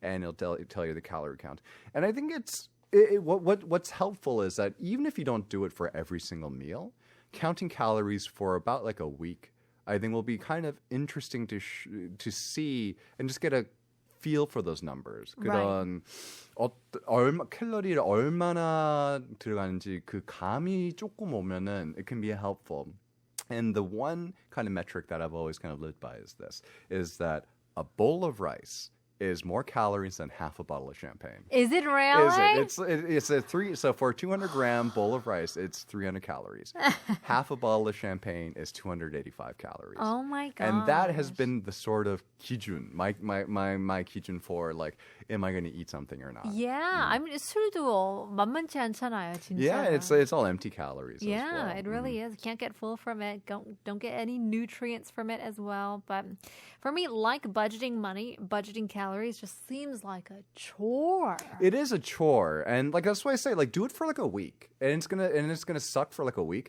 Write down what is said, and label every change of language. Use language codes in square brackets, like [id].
[en] And it'll tell you the calorie count. And I think what's helpful is that even if you don't do it for every single meal, counting calories for about like a week, I think will be kind of interesting to see and just get a feel for those numbers. [ko] 그런 칼로리를 얼마나 들어가는지 그 감이 조금 오면은 [en] it can be helpful. And the one kind of metric that I've always kind of lived by is that a bowl of rice is more calories than half a bottle of champagne. Is it really? It's a so for a 200-gram bowl of rice, it's 300 calories. Half a bottle of champagne is 285 calories. Oh my god! And that has been the sort of 기준, my 기준 for like, am I going to eat something or not? Yeah, I mean [ko] 술도 만만치 않잖아요, 진짜. [en] Yeah, it's all empty calories. Yeah, as well. it really is. Can't get full from it. Don't get any nutrients from it as well. But for me, like budgeting money, budgeting calories calories just seems like a chore. It is a chore, and like that's why I say, like, do it for like a week, and it's gonna suck for like a week.